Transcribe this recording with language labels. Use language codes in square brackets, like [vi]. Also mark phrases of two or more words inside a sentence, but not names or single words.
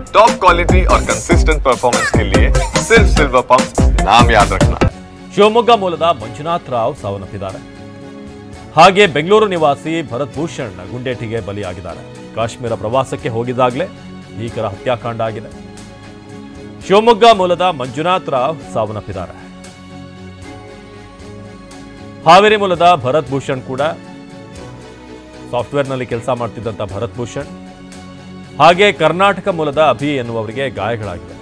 [en] top quality [hi] और [en] consistent performance [hi] के लिए सिर्फ सिल्वर पंप नाम याद रखना। [kn] ಶಿವಮೊಗ್ಗ ಮೂಲದ ಮಂಜುನಾಥ್ ರಾವ್ ಸಾವನ್ನಪ್ಪಿದ್ದಾರೆ. ಹಾಗೆ ಬೆಂಗಳೂರು ನಿವಾಸಿ ಭರತ್ ಭೂಷಣ್ ಗುಂಡೇಟಿಗೆ ಬಲಿಯಾಗಿದ್ದಾರೆ. ಕಾಶ್ಮೀರ ಪ್ರವಾಸಕ್ಕೆ ಹೋಗಿದ್ದಾಗಲೇ ಭೀಕರ ಹತ್ಯಾಕಾಂಡ ಆಗಿದೆ. ಶಿವಮೊಗ್ಗ ಮೂಲದ ಮಂಜುನಾಥ್ ರಾವ್ ಸಾವನ್ನಪ್ಪಿದ್ದಾರೆ. ಹಾವೇರಿ ಮೂಲದ ಭರತ್ ಭೂಷಣ್ ಕೂಡ ಸಾಫ್ಟ್ವೇರ್ನಲ್ಲಿ ಕೆಲಸ ಮಾಡ್ತಿದ್ದಂಥ ಭರತ್ ಭೂಷಣ್ ಹಾಗೆ ಕರ್ನಾಟಕ ಮೂಲದ ಅಭಿ ಎನ್ನುವವರಿಗೆ ಗಾಯಗಳಾಗಿವೆ.